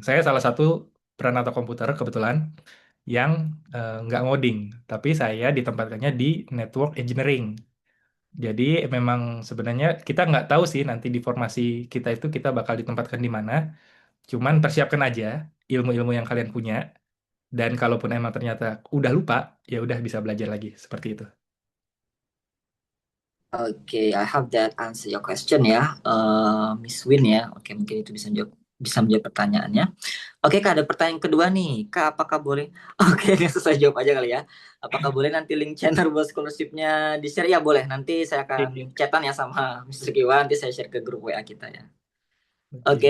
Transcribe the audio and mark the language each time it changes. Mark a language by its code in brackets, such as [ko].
[id] Saya salah satu Pranata Komputer kebetulan yang nggak ngoding, tapi saya ditempatkannya di Network Engineering. Jadi memang sebenarnya kita nggak tahu sih nanti di formasi kita itu kita bakal ditempatkan di mana. Cuman persiapkan aja ilmu-ilmu yang kalian punya. Dan kalaupun emang ternyata udah lupa, ya udah bisa belajar lagi seperti itu. [en] Oke, I hope that answer your question ya, Miss Win ya. [id] Oke, mungkin itu bisa menjawab pertanyaannya. Oke, Kak, ada pertanyaan kedua nih. Kak, apakah boleh? Oke, ini susah jawab aja kali ya. Apakah boleh nanti link channel buat scholarship-nya di-share? Ya, boleh. Nanti saya akan chatan ya sama Mr. Kiwan. Nanti saya share ke grup WA kita ya. Oke,